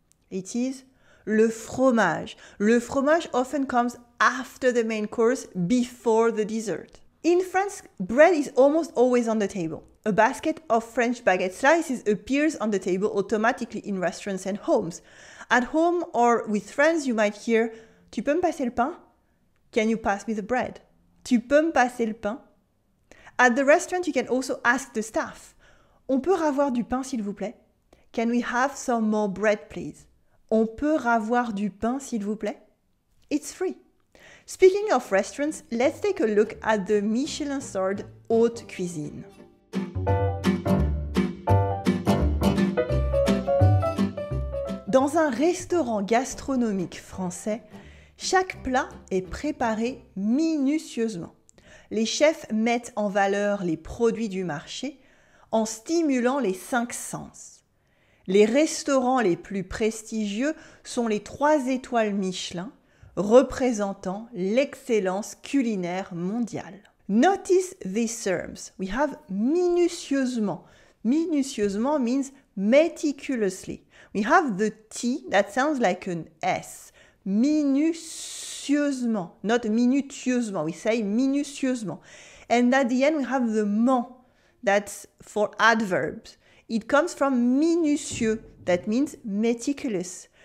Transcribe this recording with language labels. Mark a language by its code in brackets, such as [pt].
[en] It is le fromage. Le fromage often comes after the main course, before the dessert. In France, bread is almost always on the table. A basket of French baguette slices appears on the table automatically in restaurants and homes. At home or with friends, you might hear « [fr] Tu peux me passer le pain? [en] Can you pass me the bread? [fr] Tu peux me passer le pain? » [en] At the restaurant, you can also ask the staff [fr] « On peut ravoir du pain, s'il vous plaît? [en] Can we have some more bread, please? [fr] On peut ravoir du pain, s'il vous plaît? » [en] It's free. Speaking of restaurants, let's take a look at the Michelin-starred haute cuisine. [fr] Dans un restaurant gastronomique français, chaque plat est préparé minutieusement. Les chefs mettent en valeur les produits du marché en stimulant les 5 sens. Les restaurants les plus prestigieux sont les 3 étoiles Michelin, représentant l'excellence culinaire mondiale. [en] Notice these terms. We have minutieusement. Minutieusement means meticulously. We have the T that sounds like an S. Minutieusement, not minutieusement. We say minutieusement. And at the end we have the ment, that's for adverbs. It comes from minutieux, that means meticulous.